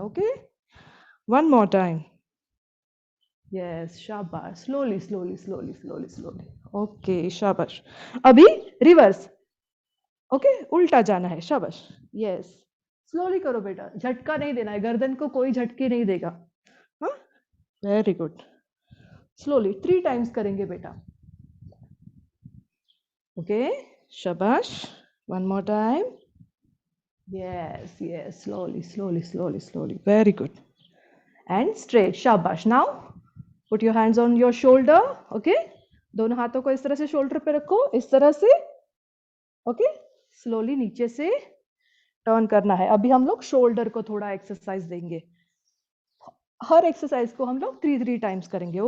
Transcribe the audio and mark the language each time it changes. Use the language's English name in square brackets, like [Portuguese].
[English] Okay, one more time, yes, शाबाश, slowly slowly slowly slowly slowly, okay, शाबाश। [Hindi] अभी reverse, okay, उल्टा जाना है, शाबाश, यस, स्लोली करो बेटा, झटका नहीं देना है, गर्दन को कोई झटके नहीं देगा। हाँ, वेरी गुड, स्लोली 3 टाइम्स करेंगे बेटा। [English] Okay, शाबाश, one more time, yes, yes, slowly slowly slowly slowly, very good, and straight, shabash। Now put your hands on your shoulder, okay, [Hindi] दोनों हाथों को इस तरह से शोल्डर पे रखो, इस तरह से, ओके, स्लोली नीचे से टर्न करना है। अभी हम लोग शोल्डर को थोड़ा एक्सरसाइज देंगे, हर एक्सरसाइज को हम लोग 3 टाइम्स करेंगे।